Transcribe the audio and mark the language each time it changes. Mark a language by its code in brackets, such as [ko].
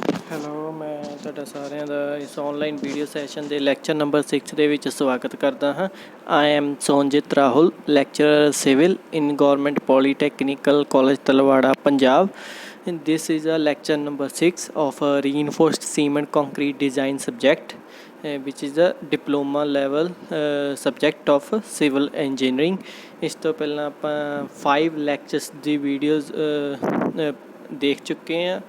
[pa] Hello, ਮੈਂ ਤੁਹਾਡਾ ਸਾਰਿਆਂ ਦਾ ਇਸ ਔਨਲਾਈਨ ਵੀਡੀਓ ਸੈਸ਼ਨ ਦੇ ਲੈਕਚਰ ਨੰਬਰ 6 ਦੇ ਵਿੱਚ ਸਵਾਗਤ ਕਰਦਾ ਹਾਂ। [en] I am Sonjit Rahul, lecturer civil in government polytechnical college Talwara, Punjab. This is a lecture number 6 of a reinforced cement concrete design subject, which is a diploma level subject of civil engineering. [pa] ਇਸ ਤੋਂ ਪਹਿਲਾਂ ਆਪਾਂ 5 lectures ਦੀ videos ਦੇਖ ਚੁੱਕੇ ਹਾਂ।